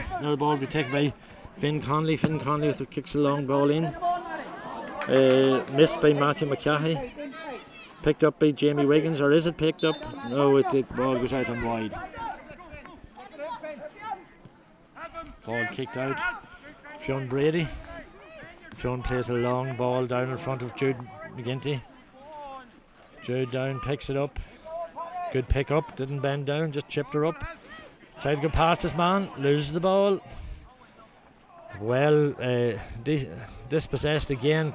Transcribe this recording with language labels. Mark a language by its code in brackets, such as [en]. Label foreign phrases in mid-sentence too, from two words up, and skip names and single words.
[en] Now the ball will be taken by Finn Conley. Finn Conley with the kicks a long ball in. Missed by Matthew McCahey. Picked up by Jamie Wiggins, or is it picked up? No, the ball goes out and wide. Ball kicked out. Fionn Brady. Fionn plays a long ball down in front of Jude McGinty. Jude down, picks it up. Good pick up, didn't bend down, just chipped her up. Tried to go past this man, loses the ball. Well, dispossessed again.